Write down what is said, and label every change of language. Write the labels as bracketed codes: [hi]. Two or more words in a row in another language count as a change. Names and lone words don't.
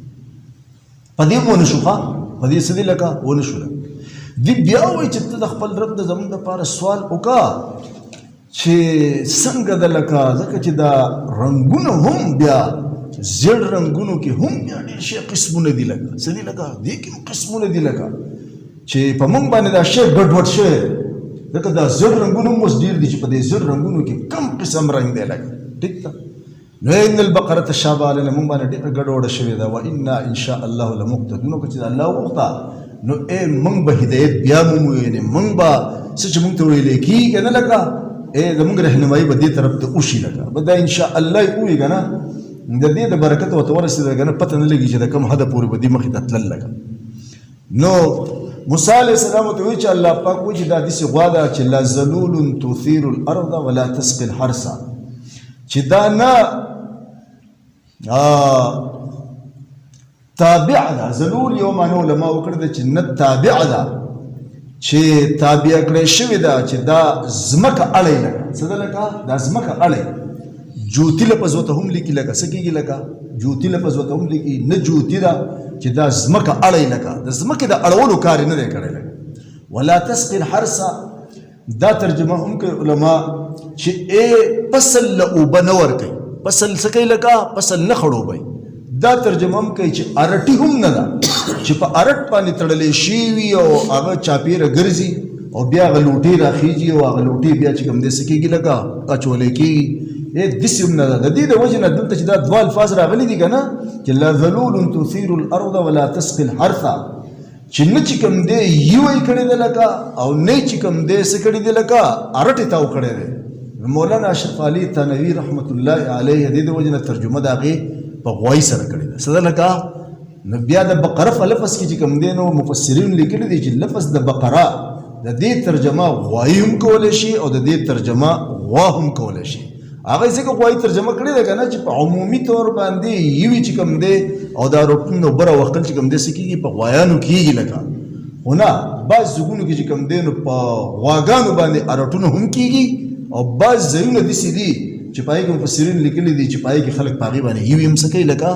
[ps] په دې ونه شو ښه په دې څه دی لکه ونه شوله دی بیا وایي چې ته د خپل رب د زمونږ دپاره سوال وکړه چې څنګه ده لکه ځکه چې دا رنګونه هم بیا زیړ رنګونو کې هم بیا ډېر شی قسمونه دي لکه څه دي لکه دې کې هم قسمونه دي لکه چې په موږ باندې دا شی ګډوډ شوی ځکه دا زیړ رنګونه هم اوس ډېر دي چې په دې زیړ رنګونو کې کم قسم رنګ دی لکه ټیک ده نو [ar] ان البقره تشابه علینا [ps] موږ باندې ډېره ګډوډه شوې ده [ar] وانا ان شاء الله لمهتدون [ps] که چې الله وغوښته نو موږ به هدایت بیا مومو یعنې موږ به څه چې موږ ته ویلی کېږي که نه لکه زموږ رهنمایي به دې طرف ته وشي لکه به دا [ar] ان شاء الله [ps] یې ووایي که نه د دې د برکت ورته ورسېده که نه پته نه لګي چې د کوم حده پورې به دې مخې ته تلل لکه نو موسی علیه السلام ورته وایي چې الله پاک وایي چې دا داسې غوا ده چې [ar] لا ذلول تثیر الارض ولا تسقي الحرث [ps] چې دا نه تابع ده ذلول یو معنی علما وکړه ده چې نه تابع ده چې تابع کړی شوې ده چې دا ځمکه اړی لکه څه ده لکه دا ځمکه اړی جوتي لفظ ورته هم لیکي لکه څه کېږي لکه جوتي لفظ ورته هم لیکي نه جوتي ده چې دا ځمکه اړی لکه د ځمکې د اړولو کار یې نه دی کړی لکه [ar] ولا تسقي الحرث [ps] دا ترجمه هم کوي علما چې فصل له اوبه نه ورکوي فصل څه کوي لکه فصل نه خړوبوي دا ترجمه هم کوي چې ارټي هم نه ده چې په ارټ باندې تړلی شوي او هغه چاپېره ګرځي او بیا هغه لوټې راخیږي او هغه لوټې بیا چې کوم دی څه کېږي لکه اچولی کېږي داسې هم نه ده د دې د وجې نه دلته چې دا دوه الفاظ راغلي دي که نه چې [ar] لا ذلول تثیر الارض ولا تسقي الحرث [ps] چې نه چې کوم دی یوی کړی دی لکه او نه چې کوم دی څه کړی دی لکه ارټې تاو کړی دی مولانا اشرف علي تنوي [ar] رحمت الله علیه [ps] د دې د وجې نه ترجمه د هغې په غوایي سره کړې ده څه ده لکه نو بیا د بقره په لفظ کې چې کوم دی نو مفسرین لیکلي دي چې لفظ د بقره د دې ترجمه غوایي هم کولی شي او د دې ترجمه غوا هم کولی شي هغه ځکه غوایي ترجمه کړې ده که نه چې په عمومي طور باندې یوي چې کوم دی او دا روټون او بره وختل چې کوم دی څه کېږي په غوایانو کېږي لکه خو نه بعض ځایونو کې چې کوم دی نو په غواګانو باندې ارټونه هم کېږي او بعض ځایونه داسې دي چې په هغې کې مفسرین لیکلي دي چې په هغې کې خلک په هغې باندې یوي هم څه کوي لکه